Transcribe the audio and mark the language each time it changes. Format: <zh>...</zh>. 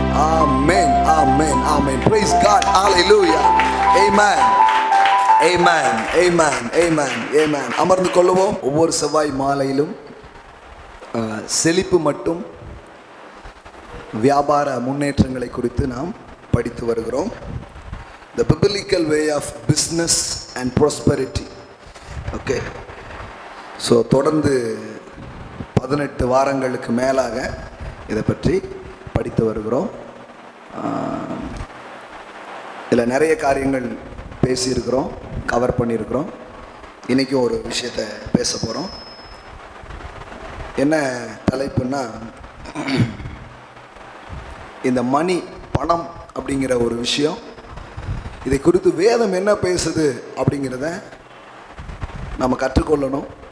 <ta>ஆமென், ஆமென், ஆமென்.</ta> <en>Praise God. Hallelujah. Amen. Amen. Amen. Amen. Amen.</en> <ta>அமர்ந்து கொள்ளுவோம். ஒவ்வொரு செவ்வாய் மாலையிலும் செழிப்பு மட்டும் வியாபார முன்னேற்றங்களை குறித்து நாம் படித்து வருகிறோம்.</ta> <en>The biblical way of business and prosperity. Okay.</en> <ta>So தொடர்ந்து 18 வாரங்களுக்கு மேலாக இதை பற்றி படித்து வருகிறோம். இதில் நிறைய காரியங்கள் பேசியிருக்கிறோம், கவர் பண்ணியிருக்கிறோம். இன்றைக்கும் ஒரு விஷயத்தை பேச போகிறோம். என்ன தலைப்புன்னா, இந்த மணி, பணம் அப்படிங்கிற ஒரு விஷயம், இதை குறித்து வேதம் என்ன பேசுது அப்படிங்கிறத நம்ம கற்றுக்கொள்ளணும்.</ta>